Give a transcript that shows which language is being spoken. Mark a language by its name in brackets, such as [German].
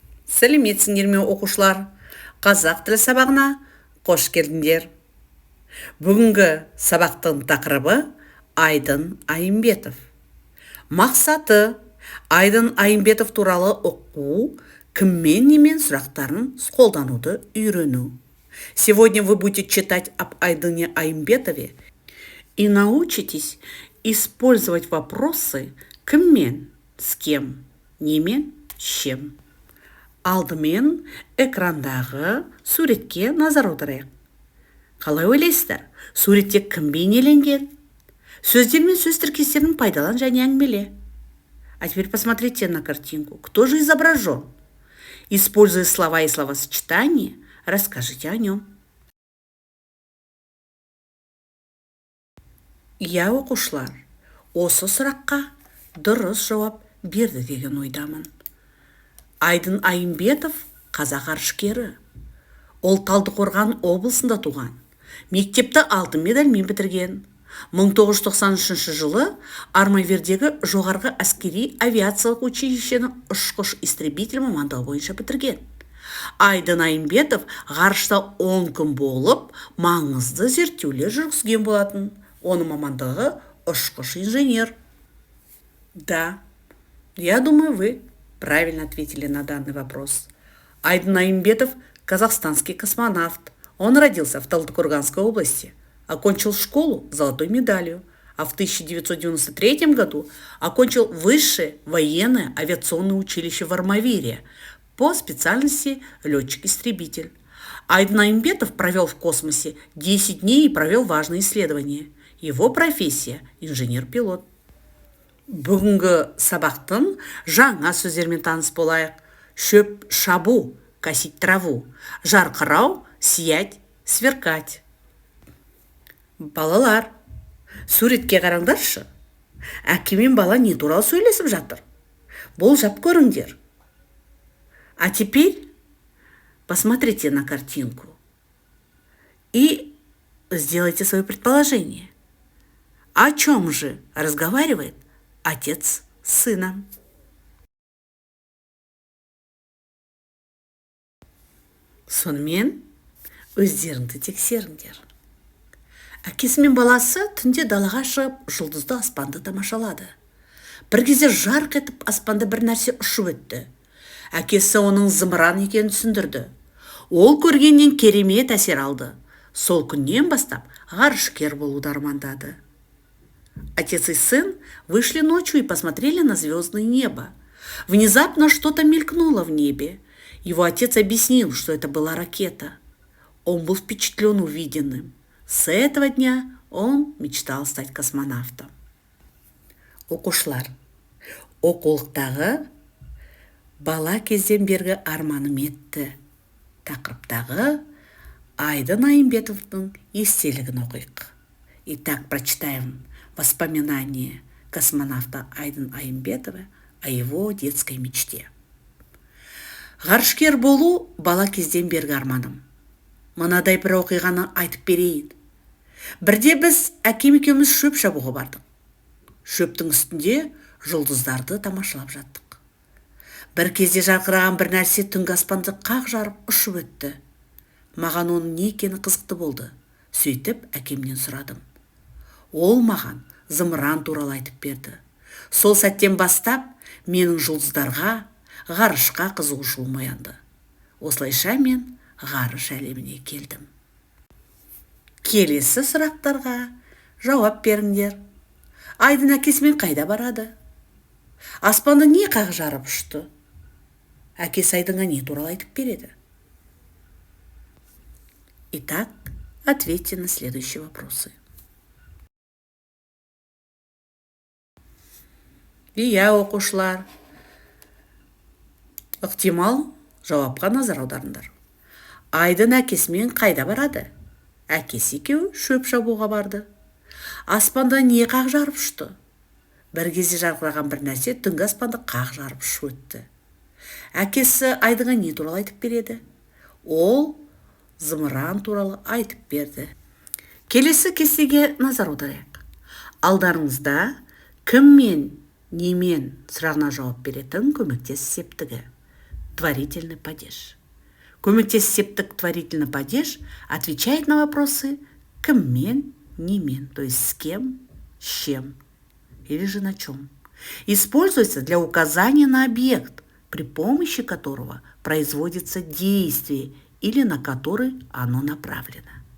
[Kazakh] Сәлеметсіңдер ме оқушылар? Қазақ тілі сабағына қош келдіңдер. Бүгінгі сабақтың тақырыбы Айдын Айымбетов. Мақсаты Айдын Айымбетов туралы оқу, кіммен немен сұрақтарын қолдануды үйрену. [Russian] Сегодня вы будете читать об Айдыне Айымбетове и научитесь использовать вопросы кіммен, с кем, немен, с чем. [Kazakh] Алдымен экрандағы суретке назар аударайық. Қалай ойлайсыздар? Суретте кім бейнеленген? Сөздер мен сөз тіркестерін пайдалан және әңгімеле. [Russian] А теперь посмотрите на картинку. Кто же изображен? Используя слова и словосочетания, расскажите о нем. [Kazakh] Я, оқушылар, осы сұраққа дұрыс жауап берді деген ойдамын. Айдын Айымбетов қазақ ғарышкері. Ол Талдықорған облысында туған. Мектепті алтын медальмен бітірген. 1993 жылы Армавирдегі жоғарғы әскери авиациялық училищені ұшқыш-истребитель мамандығы бойынша бітірген. Айдын Айымбетов ғарышта 10 күн болып, маңызды зерттеулер жүргізген болатын. Оның мамандығы ұшқыш-инженер. [Russian] Да, я думаю, вы правильно ответили на данный вопрос. Айдын Айымбетов – казахстанский космонавт. Он родился в Талдыкорганской области, окончил школу золотой медалью, а в 1993 году окончил Высшее военное авиационное училище в Армавире по специальности летчик-истребитель. Айдын Айымбетов провел в космосе 10 дней и провел важные исследования. Его профессия – инженер-пилот. [Kazakh] Бүгінгі сабақтың жаңа сөздермен таныс болайық. Шөп шабу, [Russian] косить траву, [Kazakh] жарқырау, [Russian] сиять, сверкать. [Kazakh] Балалар, суретке қараңдаршы. Әке мен бала не туралы сөйлесіп жатыр? Болжап көріңдер. [Russian] А теперь посмотрите на картинку и сделайте свое предположение. О чем же разговаривает отец с сыном? [Kazakh] Сонымен өздеріңді тексеріңдер. Әкесі мен баласы түнде далаға шығып, жұлдызды аспанды тамашалады. Бір кезде жарқ етіп аспанда бір нәрсе ұшып өтті. Әкесі оның зымыран екенін түсіндірді. Ол көргеннен керемет әсер алды. Сол күннен бастап ғарышкер болуды армандады. [Russian] Отец и сын вышли ночью и посмотрели на звездное небо. Внезапно что-то мелькнуло в небе. Его отец объяснил, что это была ракета. Он был впечатлен увиденным. С этого дня он мечтал стать космонавтом. [Kazakh] Оқушылар, оқулықтағы бала кезден бергі арманым етті тақырыптағы Айдын Айымбетовтың естелігін оқиық. [Russian] Итак, прочитаем воспоминания космонавта Айдын Айымбетова о его детской мечте. [Kazakh] Ғарышкер болу бала кезден бергі арманым. Мынадай бір оқиғаны айтып берейін. Бірде біз әкем екеуміз шөп шабуға бардық. Шөптің үстінде жұлдыздарды тамашалап жаттық. Бір кезде жарқыраған бір нәрсе түнгі аспанды қақ жарып ұшып өтті. Маған оның не екені қызықты болды. Сөйтіп әкемнен сұрадым. Ол маған зымыран туралы айтып берді. Сол сәттен бастап менің жұлдыздарға, ғарышқа қызығушылығым оянды. Осылайша мен ғарыш әлеміне келдім. Келесі сұрақтарға жауап беріңдер. Айдын әкесімен қайда барады? Аспанды не қақ жарып ұшты? Әкесі Айдынға не туралы айтып береді? [Russian] Итак, ответьте на следующие вопросы. [Kazakh] Иә, оқушылар, ықтимал жауапқа назар аударыңдар. Айдын әкесімен қайда барады? Әкесі екеуі шөп шабуға барды. Аспанда не қақ жарып ұшты? Бір кезде жарқыраған бір нәрсе түнгі аспанды қақ жарып ұшып өтті. Әкесі Айдынға не туралы айтып береді? Ол зымыран туралы айтып берді. Келесі кестеге назар аударайық. Алдарыңызда кіммен, немен сұрағына жауап беретін көмектес септігі. [Russian] творительный падеж. [Kazakh] Көмектес септік [Russian] творительный падеж отвечает на вопросы [Kazakh] кіммен, немен, [Russian] то есть с кем, с чем или же на чем. Используется для указания на объект, при помощи которого производится действие или на который оно направлено.